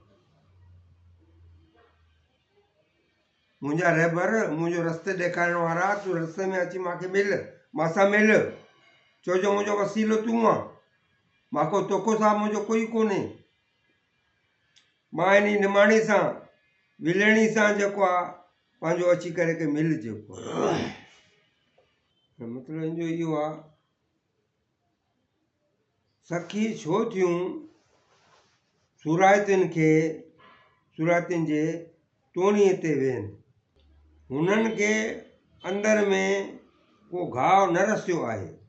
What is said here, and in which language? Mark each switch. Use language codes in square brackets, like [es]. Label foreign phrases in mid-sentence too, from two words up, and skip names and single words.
[sd] मुंहिंजा रहबर, मुंहिंजो रस्ते ॾेखारण वारा, तूं रस्ते में अची मूंखे मिल, मासां मिल, छो जो मुंहिंजो वसीलो तूं आहे, मां तोखो सां मुंहिंजो कोई कोन्हे। मां इन निमाणी सां, विलणी सां जेको आहे पंहिंजो अची करे के मिल, जेको मतिलबु इनजो इहो आहे। सखी छो थियूं सुरायतियुनि जे टोणीअ ते वेहनि, हुननि खे अंदर में को घाव न रसियो आहे।